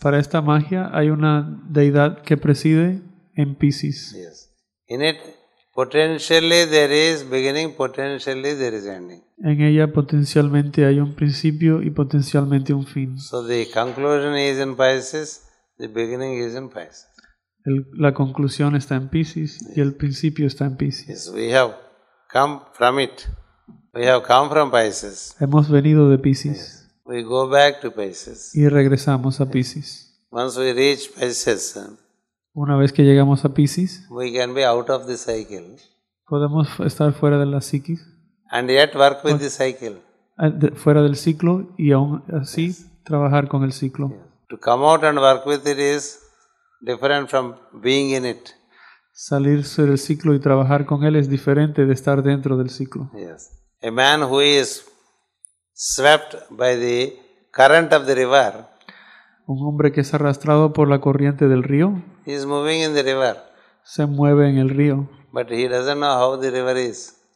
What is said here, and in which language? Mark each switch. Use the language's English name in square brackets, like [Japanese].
[Spanish] Para esta magia hay una deidad que preside en Piscis. [English] Yes. In it, potentially there is beginning, potentially there is ending. [Spanish] En ella potencialmente hay un principio y potencialmente un fin. [English] So the conclusion is in Pisces, the beginning is in Pisces. [Spanish] La conclusión está en Piscis y el principio está en Piscis. [English] Yes, we have come from it. We have come from Pisces. [Spanish] Hemos venido de Piscis. [English] Yes. We go back to Pisces. [Spanish] Y regresamos a Piscis. [English] Once we reach Pisces, [Spanish] una vez que llegamos a Piscis, [English] we can be out of the cycle. [Spanish] Podemos estar fuera de la psiquis. [English] And yet work with the cycle. [Spanish] Fuera del ciclo y aún así trabajar con el ciclo. [English] Yes. To come out and work with it is different from being in it. [Spanish] Salirse del ciclo y trabajar con él es diferente de estar dentro del ciclo. [English] Yes. A man who is swept by the current of the river, [Spanish] un hombre que es arrastrado por la corriente del río, [English] he is moving in the river, [Spanish] se mueve en el río, [English] but he doesn't know how the river is,